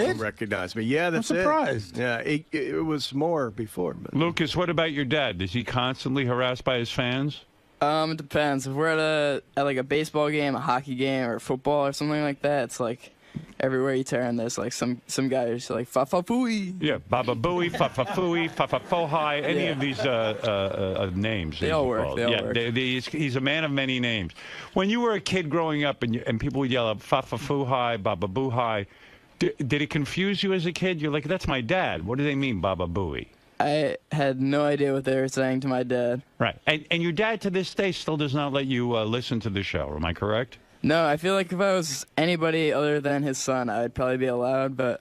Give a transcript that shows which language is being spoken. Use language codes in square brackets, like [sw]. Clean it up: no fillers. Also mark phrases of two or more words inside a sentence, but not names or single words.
[en] someone recognize me. Yeah, that's it. I'm surprised. Yeah, it was more before. But. Lucas, what about your dad? Is he constantly harassed by his fans? It depends. If we're at like a baseball game, a hockey game, or football or something like that, it's like everywhere you turn, there's like some guy who's like fa-fa fooey. Yeah, Baba Booey, fa-fa fooey, fa-fa fohai, any Yeah. of these names. They all work. They all work. He's a man of many names. When you were a kid growing up and people would yell out fa-fa foohai, Baba Boohai, did it confuse you as a kid? You're like, that's my dad. What do they mean, Baba Booey? I had no idea what they were saying to my dad. Right. And your dad to this day still does not let you listen to the show. Am I correct? No, I feel like if I was anybody other than his son, I'd probably be allowed, but...